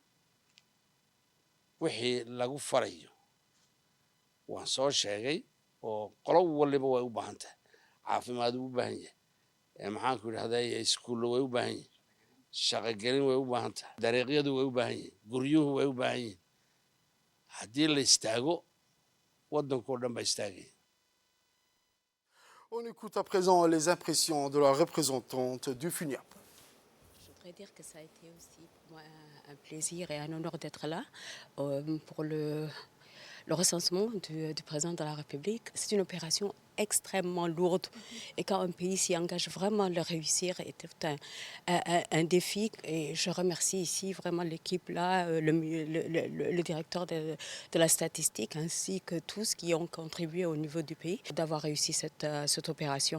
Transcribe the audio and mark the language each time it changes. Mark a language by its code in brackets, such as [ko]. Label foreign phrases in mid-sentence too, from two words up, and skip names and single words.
[so] wixii lagu farayo waan soo sheegay oo qolo waliba way u baahan tahay caafimaad u baahan yahay maxaanku idhahdaa iskuullo way u baahan yihin shaqogelin way u baahan tahay dariiqyadu way u baahan yihin guryuhu way u baahan yihin haddii la istaago waddankoo dhan baa istaagaya. [fr] On écoute à présent les impressions de la représentante du FUNIAP. Je voudrais dire que ça a été aussi pour moi un plaisir et un honneur d'être là pour le recensement du président de la République. C'est une opération extrêmement lourde et quand un pays s'y engage vraiment à le réussir est un défi et je remercie ici vraiment l'équipe là, le directeur de la statistique ainsi que tous qui ont contribué au niveau du pays d'avoir réussi cette opération.